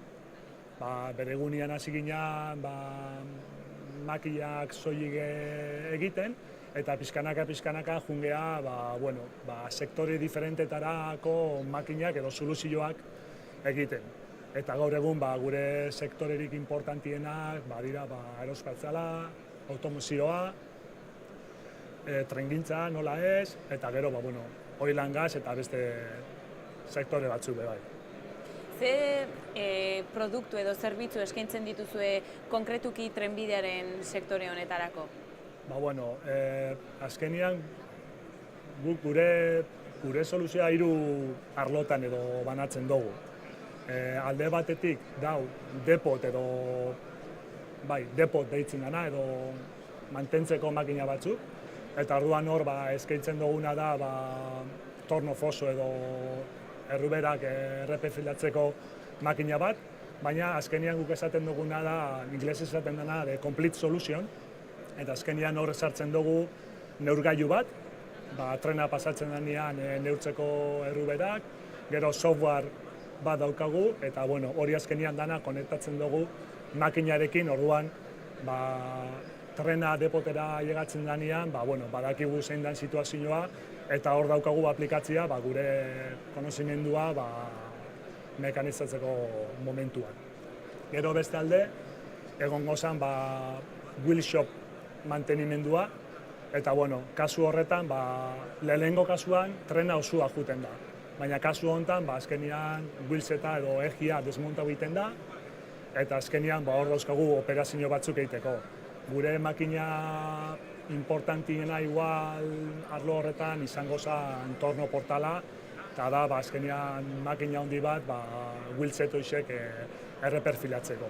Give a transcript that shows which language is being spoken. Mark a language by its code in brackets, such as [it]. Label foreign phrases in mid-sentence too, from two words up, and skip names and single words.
[eu] Bere egunean hasi ginean makinak soilik egiten, eta pizkanaka jungea sektore diferentetarako makinak edo soluzioak egiten. Eta gaur egun gure sektorerik importantienak dira aerospazioala, automozioa, trengintza nola ez, eta gero [en] oil and gas [eu] eta beste sektore batzuk bai. Ze produktu edo zerbitzu eskaintzen dituzue konkretuki trenbidearen sektore honetarako? Bueno, azkenian guk gure soluzioa 3 arlotan edo banatzen dugu. Alde batetik dau depot edo depot deitzen dana edo mantentzeko makina batzuk, eta orduan hor eskaintzen duguna da torno foso edo erruberak erreperfilatzeko makina bat, baina azkenian guk esaten duguna da, inglesez esaten dena, [en] the complete solution, [eu] eta azkenian hor sartzen dugu neurgailu bat, trena pasatzen denean neurtzeko erruberak, gero software bat daukagu, eta hori azkenian dana konektatzen dugu makinarekin, orduan trena depotera llegatzen denean, badakigu zein den situazioa, eta hor daukagu aplikatzia gure konozimendua mekanizatzeko momentuan. Gero beste alde, egongo zen [en] wheel shop [eu] mantenimendua, eta kasu horretan, lehenengo kasuan trena osua juten da. Baina kasu honetan, azkenian wheelseta edo egia desmonta egiten da, eta azkenian hor dauzkagu operazio batzuk egiteko. Gure makina importantiena igual arlo horretan izango zen torno portala, eta da azkenian makina handi bat wheelset hoixek erreperfilatzeko.